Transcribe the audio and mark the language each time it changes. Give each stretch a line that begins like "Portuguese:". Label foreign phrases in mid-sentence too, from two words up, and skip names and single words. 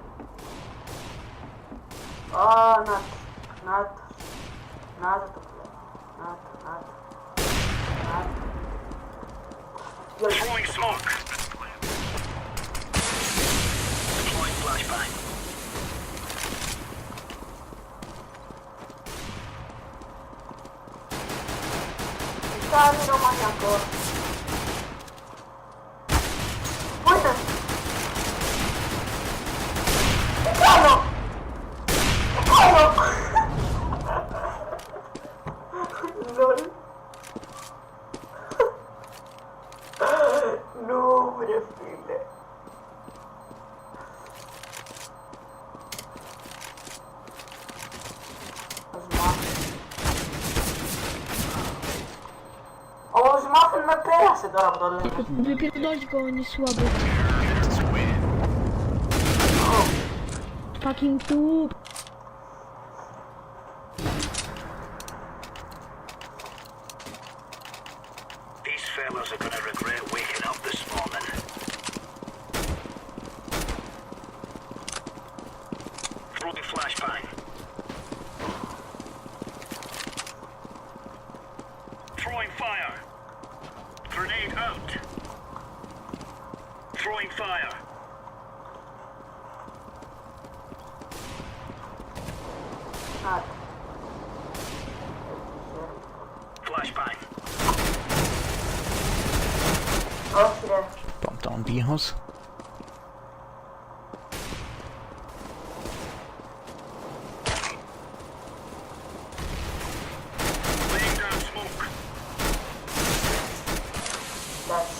Greek: Ω, να το, να το. Να το πλέον. Να το, να το. Να το.
English: Throwing smoke. Deploying flashbang.
Greek: Τι κάνει ο μανιακός. Πού είναι. Τι κάνω. Τι κάνω. Λολ. Νου, βρε φίλε. Ας μάθει. Ο Σμάφεν με πέρασε τώρα που το λέμε.
Polish: Wypierdolić go, on jest słaby.
English: Fucking tube. These fellas are gonna regret waking up this morning. Throwing flashbang. Throwing fire. Grenade out. Throwing fire.
Greek: Άντε.
English: Flashbang.
Greek: Όχι ρε.
English: Bomb down B house. Laying down smoke.
Greek: Εντάξει.